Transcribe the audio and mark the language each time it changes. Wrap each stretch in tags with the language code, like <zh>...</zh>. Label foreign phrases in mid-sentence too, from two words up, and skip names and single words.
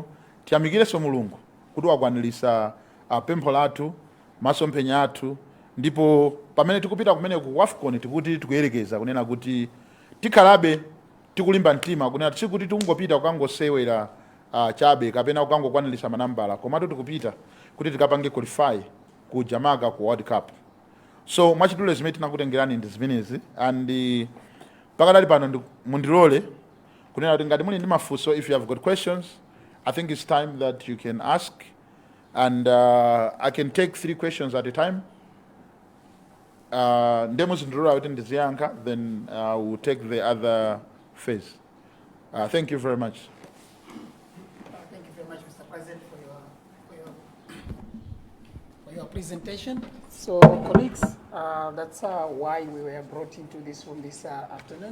<ny>Tiyamikirenso Mulungu kuti wakwanirisa pempho lathu, masomphenya athu, ndipo pamene tikupita kumene ku WAFCON tikuti tikuyerekeza kunena kuti tikhalabe tikulimba mtima kunena sikuti tikungopita kukangosewera chabe kapena kukangokwanirisa manambala, komatu tikupita kuti tikapange qualify ku Jamaica ku World Cup. So mwachidule zimene tinakutengerani ndi zimenezi, and pakadali pano mundilole kunena kuti ngati muli ndi mafunso,</ny> <en>if you have got questions, I think it's time that you can ask, and I can take 3 questions at a time.</en> <ny>Ndemo zindilole kuti ndiziyankha,</ny> <en>then we'll take the other phase. Thank you very much. Thank you very much, Mr. President, for your presentation. So, colleagues, that's why we were brought into this room this afternoon.</en>